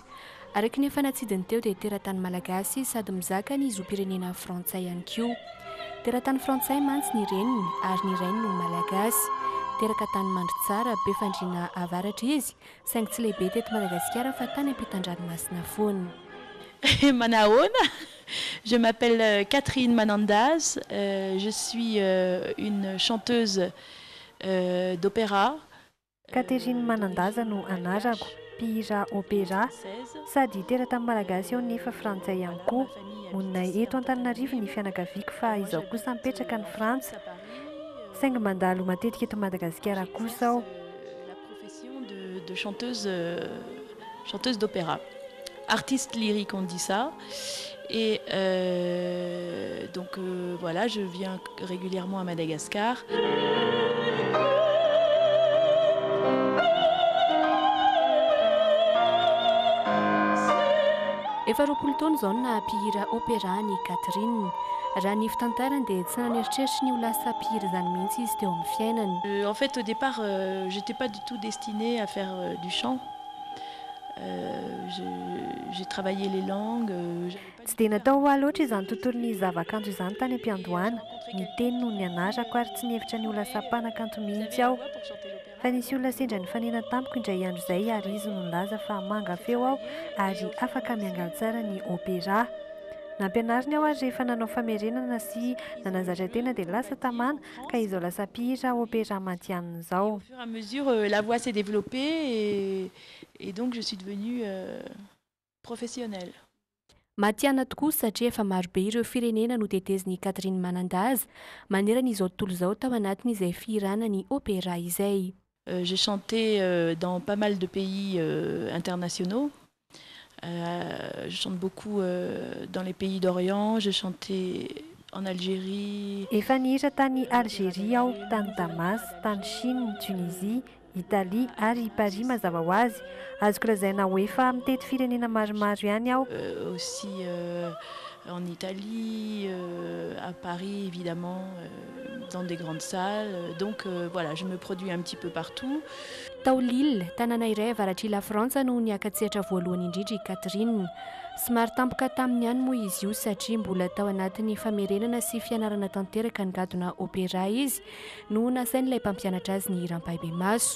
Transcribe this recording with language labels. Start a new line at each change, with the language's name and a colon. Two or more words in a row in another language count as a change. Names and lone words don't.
Malagasy: Araka ny efa natsidiny teo dia teratany malagasy sady mizaka ny zom-pirenena frantsay ihany koa. Teratany frantsay mantsy ny reniny ary ny rainy no malagasy. Teraka tany mandry tsara be fandriana avaratra izy, saingy tsy lehibe teto Madagasikara fa tany ampitan-dranomasina foana. Manaona,
French: je m'appelle Catherine Manandaz, je suis une chanteuse d'opéra.
Malagasy: Catherine Manandaza no anarako, mpihira opéra sady teratany malagasy eo nefa frantsay ihany koa. Monina eto Antananarivo ny fianakaviako fa izaho kosa mipetraka ny Frantsa. Saingy mandalo matetika eto Madagasikara kosa aho.
French: La profession de chanteuse d'opéra. Artiste lyrique, on dit ça. Et donc voilà, je viens régulièrement à Madagascar.
Malagasy: Efa roapolo taona izao na mpihira opéra ny Catherine. Raha ny fitantarany dia tsy naneritreritry ny ho lasa mpihira izany mihitsy izy teo amin'ny fiainany.
French: En fait, au départ, j'étais pas du tout destinée à faire du chant. J'ai travaillé les langues.
Malagasy: Tsy dia natao ho loatra izany tontolon'ny zavakanto izany tany am-piandohana. Ny teny no nianarako ary tsy nihevitra ny ho lasa mpanakanto mihitsy aho. Fa nisy olona sendra nifanena tampoko indray andro izay ary izy no nilaza fa manga feo aho ary afaka miangaly tsara ny opéra. Nampianariny aho ary rehefa nanao famerenana sy nanazatra tena dia lasa tamana ka izao lasa mpihira opéra matianina izao.
French: Au fur et à mesure, la voix s'est développée et donc je suis devenue professionnelle.
Malagasy: Matiana tokoa satria efa marobe ireo firenena no teteziny Catherine Manandaza manerana izao tontolo izao tao anatin'izay fihirana ny opéra izay.
French: J'ai chanté dans pas mal de pays internationaux. Je chante beaucoup dans les pays d'Orient, j'ai chanté en Algérie.
Malagasy: Efa nihira tany Algérie aho, tany Damas, tany Chine, Tunisie, Italie ary Paris mazava ho azy. Azoko lazaina hoe efa mitety firenena maromaro ihany aho.
French: Aussi en Italie, à Paris évidemment, dans des grandes salles. Donc voilà, je me produis un petit peu partout.
Malagasy: Tao Lille, tanàna iray avaratry la Frantsa no niakatsehatra voalohany indrindra i Catherine. Somary tampoka taminy ihany moa izy io satria mbola tao anatin'ny famerenana sy fianarana tanteraka ny gadona opéra izy no nasain'ilay mpampianatra azy ny hiram-paibe maso.